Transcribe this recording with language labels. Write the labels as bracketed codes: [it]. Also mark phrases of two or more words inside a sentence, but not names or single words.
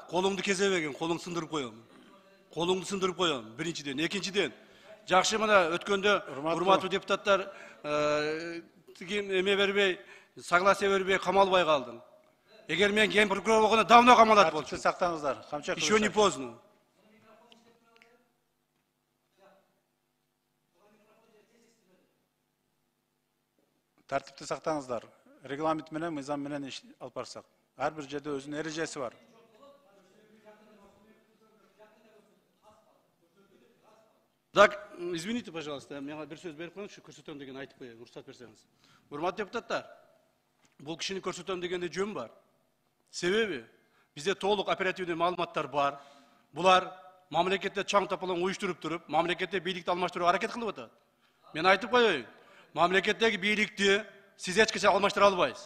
[ky] Колуңду кезебеген, колуңду сындырып коем. Колуңду сындырып коем. Биринчиден, экинчиден. Жакшы, мына өткөндө урматтуу депутаттар эме бербей, согласие бербей камалбай калдың. Эгер мен ген прокурор болгондо давно камалат болчу. Тартипти сактаңыздар. Камча [ru] Еще не поздно. [ky] Тартипти сактаңыздар. Регламент менен, мыйзам менен иш алып барсак. Ар бир жерде өзүнүн эрежеси бар. [ru] Так, извините, пожалуйста, [ky] мен бир сөз берип коюңузчу, көрсөтөм деген айтып коеюн, уруксат берсеңиз. Урматтуу депутаттар, бул кишини көрсөтөм дегенде жөн бар. Себеби бизде толук оперативдүү маалыматтар бар. Булар мамлекетте чаң тапалаң уюштуруп туруп, мамлекетте бийликти алмаштырууга аракет кылып атат. Мен айтып коеюн, мамлекеттеги бийликти сиз эч качан алмаштыра албайсыз.